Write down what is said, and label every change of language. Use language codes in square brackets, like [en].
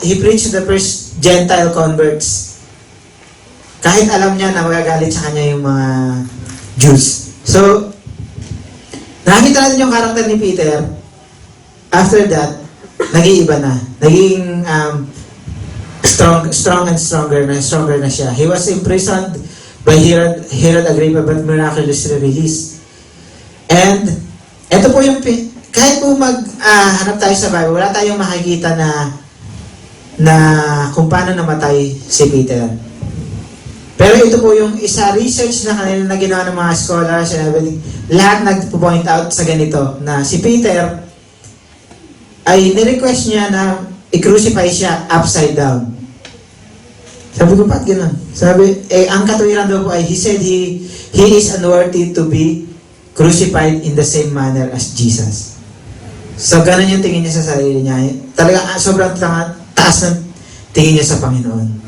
[en] He preached the first Gentile converts. [tl] Kahit alam niya na magagalit sa kanya yung mga Jews. So, nakikita natin yung karakter ni Peter. [en] After that, [tl] nag-iiba na. Naging [en] strong and stronger [tl] na siya. [en] He was imprisoned by Herod Agrippa but miraculously released. [tl] And ito po yung kahit po hanap tayo sa Bible, wala tayong makikita na kung paano namatay si Peter. Pero ito po yung isa research na kanila na ginawa ng mga scholars [en] and everything. [tl] Lahat nag-point out sa ganito na si Peter ay ni-request niya na i-crucify siya upside down. Sabi ko, ba't gano'n? Sabi, ang katuwiran daw po ay, [en] he said he is unworthy to be crucified in the same manner as Jesus. [tl] So, gano'n yung tingin niya sa sarili niya. Talaga, sobrang taas ng tingin niya sa Panginoon.